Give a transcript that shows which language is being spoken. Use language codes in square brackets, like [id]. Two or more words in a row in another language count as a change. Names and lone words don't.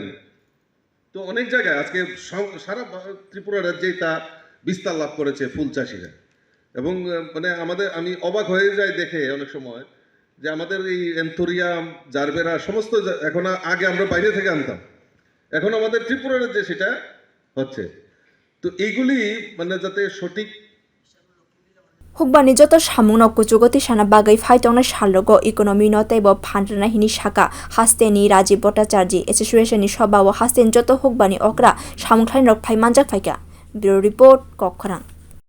[bn] তো অনেক জায়গায় আজকে সারা ত্রিপুরা রাজ্যেই তা বিস্তার লাভ করেছে ফুল চাষিরা এবং মানে আমি অবাক হয়ে যাই দেখে অনেক সময় যে আমাদের এই এন্থোরিয়াম জারবেরা সমস্ত এখন আগে আমরা বাইরে থেকে আনতাম, এখন আমাদের ত্রিপুরা রাজ্যে সেটা হচ্ছে। তো এইগুলি মানে যাতে সঠিক [trp] Hukbar ni joto samung no kuchugoti sana bagai phaitongna shalrogo economy no tebo phandrana hini shaka haste ni Rajib Bhattacharjee association ni sabhao haste joto Hukbar ni okra samung khlain rok phai manjak phaikha [en] bureau report [trp] kokharang।